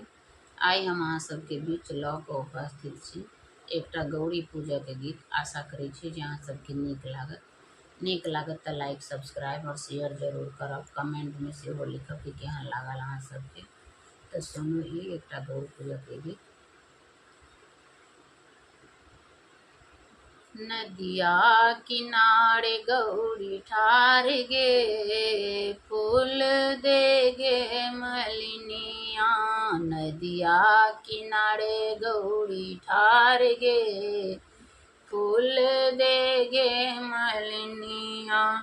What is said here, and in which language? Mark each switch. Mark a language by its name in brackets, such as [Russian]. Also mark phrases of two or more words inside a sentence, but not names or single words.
[Maithili] आइ हम अहाँ सबके बीच लऽ कऽ उपस्थित छी एकटा गौरी पूजा के गीत। आशा करै छी जे अहाँ सबके नीक लागत तऽ लाइक सब्सक्राइब और शेयर जरूर करब। कमेंट में सेहो लिखब कि केहन लागल अहाँ सबके। तऽ सुनू ई एकटा गौरी पूजा के गीत। नदिया किनारे गौरी ठार गे, फूल दे गे मलिनिया। नदिया किनारे गौरी ठार गे, फूल दे गे मलिनिया।